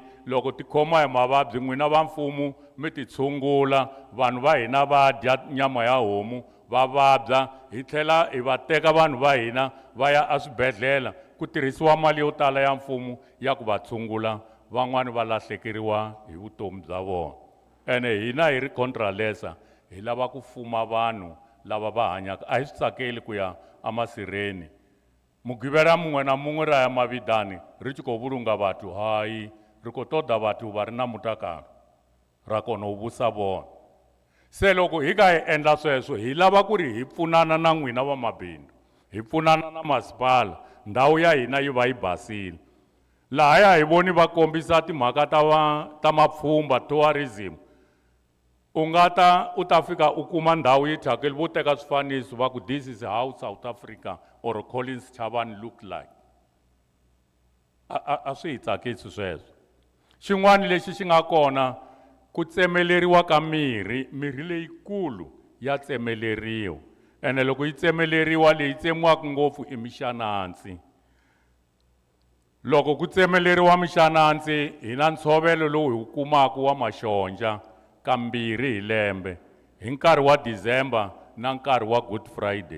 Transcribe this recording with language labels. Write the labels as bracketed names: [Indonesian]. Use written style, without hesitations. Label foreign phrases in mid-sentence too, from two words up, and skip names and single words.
[Tsonga] Loko ti khomiwa hi mavabyi, n'wina va mfumo mi ti tshungula, vanhu va hina va dya nyama ya homu va vabya, hi tlhela hi va teka vanhu va hina va ya aswibedhlele ku tirhisiwa mali yo tala ya mfumo ya ku va tshungula, van'wani va lahlekeriwa hi vutomi bya vona. Ene hina hi ri contralesa, hi lava ku fuma vanhu lava va hanyaka. A hi swi tsakeli ku ya amasirheni. [Venda] Mugivera mungwe na mungwe ra ya mavidani ri tshi khou vhulunga vhathu, hayi ri khou ṱoḓa vhathu vha re na mutakalo ra kona u vhusa vona. [Tsonga] Se loko hi nga hi endla sweswo, hi lava ku ri hi pfunana na n'wina va mabindzu, hi pfunana na masipala, ndhawu ya hina yi va yi basile. Lahaya hi voni va kombisa timhaka ta mapfhumba, tourism. U ta fika u kuma ndhawu yi thyakile, vo teka swifaniso va ku [English] this is how South Africa or Collins Chabane look like. [Tsonga] A swi hi tsakisi sweswo. Xin'wana lexi xi nga kona, ku tsemeleriwa ka mirhi leyikulu ya tsemeleriwa. Ene loko yi tsemeleriwa, leyi tsemiwaka ngopfu i mixanansi. Loko ku tsemeleriwa mixanansi, hi na ntshovelo lowu hi wu kumaka wa maxonja kambirhi hi lembe, hi nkarhi wa December na nkarhi wa Good Friday.